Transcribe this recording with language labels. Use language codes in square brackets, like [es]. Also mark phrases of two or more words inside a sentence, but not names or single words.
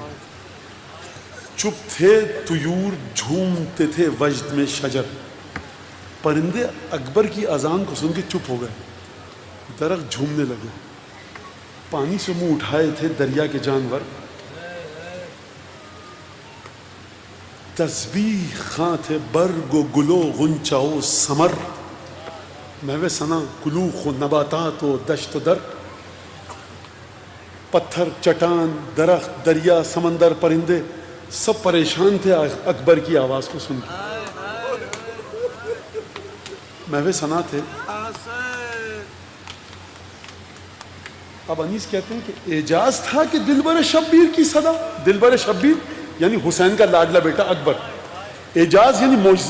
[ur] چپ تھے طیور جھومتے تھے وجد میں شجر، پرندے اکبر کی اذان کو سن کے چپ ہو گئے، درخت جھومنے لگے. پانی سے منہ اٹھائے تھے دریا کے جانور، تسبیح خاں تھے برگ و گل و غنچہ و ثمر، میوے ثنا کلوخ و نباتات و دشت و در. پتھر چٹان درخت دریا سمندر پرندے سب پریشان تھے اکبر کی آواز کو سن کے. میوے ثنا تھے. اب انیس کہتے ہیں کہ اعجاز تھا کہ دلبر شبیر کی صدا، دلبر شبیر یعنی حسین کا لاڈلا بیٹا اکبر، اعجاز یعنی معجزہ.